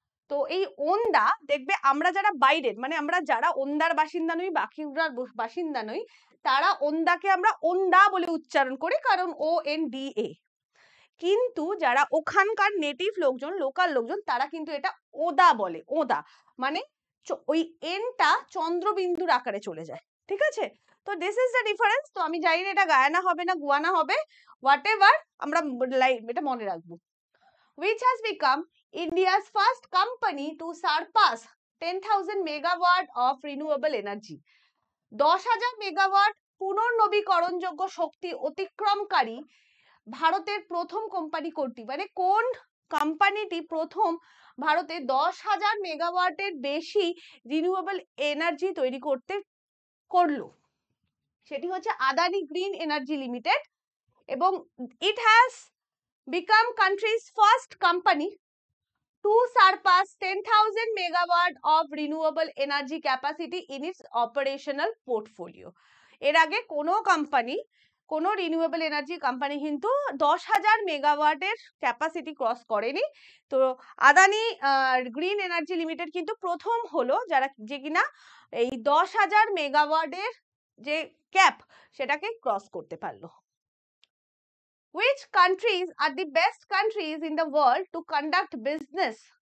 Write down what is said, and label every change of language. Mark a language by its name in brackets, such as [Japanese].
[Bangla] তো এই ওন্দা দেখবে আমরা যারা বাইরের, মানে আমরা যারা ওন্দার বাসিন্দা নই, বাঁকুড়ার বাসিন্দা নই, তারা ওন্দাকে আমরা ওন্দা বলে উচ্চারণ করি কারণ ONDA, কিন্তু যারা ওখানকার নেটিভ লোকজন, লোকাল লোকজন, তারা কিন্তু এটা ওদা বলে। ওদা মানে ওই এনটা চন্দ্রবিন্দুর আকারে চলে যায়, ঠিক আছে। তো [English] This is the difference. [Bangla] তো আমি জানি না এটা গায়ানা হবে না গুয়ানা হবে, [English] whatever, [Bangla] আমরা এটা মনে রাখবো। [English] Which has become India's first company to surpass 10,000 megawatt of renewable energy. [Bangla] 10,000 megawatt পুনর্নবীকরণযোগ্য শক্তি অতিক্রমকারী ভারতের প্রথম কোম্পানি কোনটি, মানে কোন কোম্পানিটি প্রথম ভারতে 10,000 মেগাওয়াটের বেশি রিনিউয়েবল এনার্জি তৈরি করলো, সেটি হচ্ছে আদানি গ্রিন এনার্জি লিমিটেড। [English] এবং it has become country's first company to surpass 10,000 megawatt of renewable energy capacity in its operational portfolio. [Bangla] এর আগে কোনো কোম্পানি, কোনো রিনিউয়েবল এনার্জি কোম্পানি কিন্তু 10,000 মেগাওয়াটের ক্যাপাসিটি ক্রস করেনি। তো আদানি গ্রিন এনার্জি লিমিটেড কিন্তু প্রথম হলো যারা, যে কিনা এই 10,000 মেগাওয়াটের যে ক্যাপ সেটাকে ক্রস করতে পারলো। [English] Which countries are the best countries in the world to conduct business?